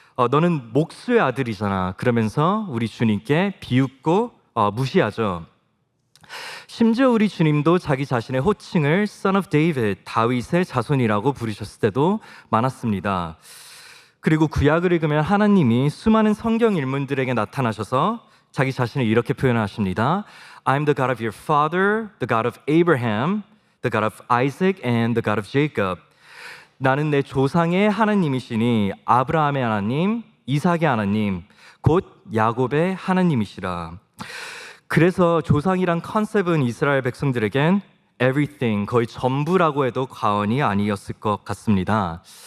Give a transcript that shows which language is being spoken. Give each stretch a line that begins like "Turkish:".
Korean: 너는 목수의 아들이잖아. 그러면서 우리 주님께 비웃고 무시하죠. 심지어 우리 주님도 자기 자신의 호칭을 Son of David, 다윗의 자손이라고 부르셨을 때도 많았습니다. 그리고 구약을 읽으면 하나님이 수많은 성경 인물들에게 나타나셔서 자기 자신을 이렇게 표현하십니다.
English: I'm the God of your father, the God of Abraham, the God of Isaac, and the God of Jacob.
Korean: 나는 내 조상의 하나님이시니 아브라함의 하나님, 이삭의 하나님, 곧 야곱의 하나님이시라. 그래서 조상이란 컨셉은 이스라엘 백성들에겐 everything, 거의 전부라고 해도 과언이 아니었을 것 같습니다.